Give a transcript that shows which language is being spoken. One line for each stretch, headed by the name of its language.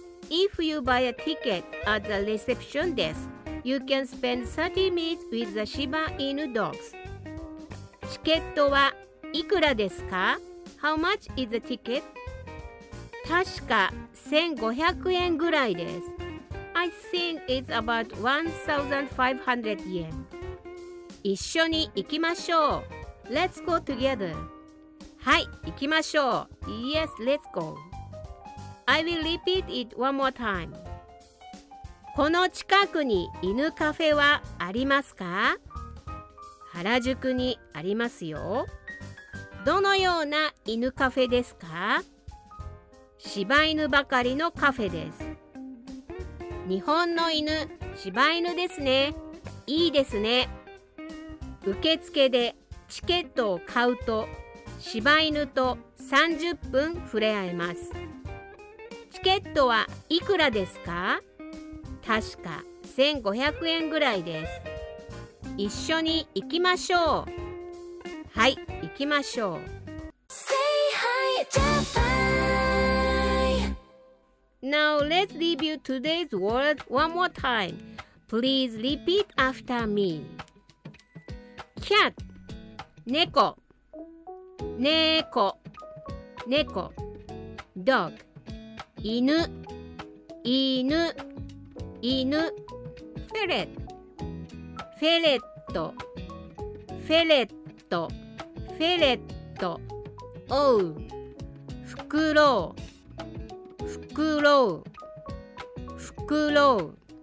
English: If you buy a ticket at the reception desk, you can spend 30 minutes with the Shiba Inu dogs.
Japanese: チケットはいくらですか?
English: How much is the ticket?
Japanese: 確か1500円ぐらいです。
English: I think it's about 1,500
Japanese: yen. 一緒に行きましょう。
English: Let's go together.
Japanese: はい、行きましょう。
English: Yes, let's go. I will repeat it one more time.
Japanese: この近くに犬カフェはありますか? 原宿にありますよ。どのような犬カフェですか? 柴犬ばかりのカフェです。日本の犬、柴犬ですね。いいですね。受付でチケットを買うと、柴犬と30分触れ合えます。チケットはいくらですか? 確か1500円ぐらいです。一緒に行きましょう。はい、行きましょう。
English: Say hi, Japan! Now let's review today's word one more time. Please repeat after me.
Japanese: Cat 猫猫猫 Dog犬犬犬
English: Ferret Ferret Ferret Ferret Oh
Japanese: Fukuro Fukuro Fukuro